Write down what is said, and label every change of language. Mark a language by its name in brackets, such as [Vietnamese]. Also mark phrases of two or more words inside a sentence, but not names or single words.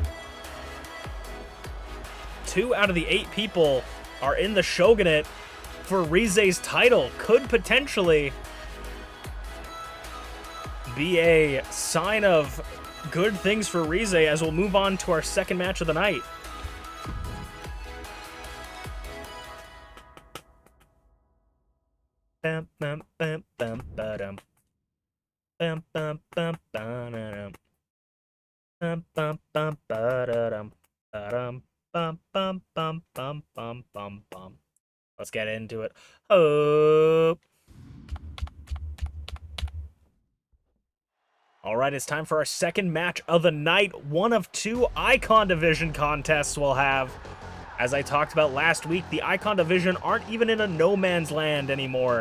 [English] 2 out of the 8 people are in the Shogunate for Rize's title. Could potentially be a sign of good things for Rize as we'll move on to our second match of the night. Bam, bam, bam, bam, ba-dum. Bam, bam, bam, ba-da-dum. Bam, bam, bam, ba-da-dum. Ba-dum, bam, bam, bam, bam, bam, bam, bam. Let's get into it. Oh. All right, it's time for our second match of the night. One of 2 Icon Division contests we'll have. As I talked about last week, the Icon Division aren't even in a no man's land anymore.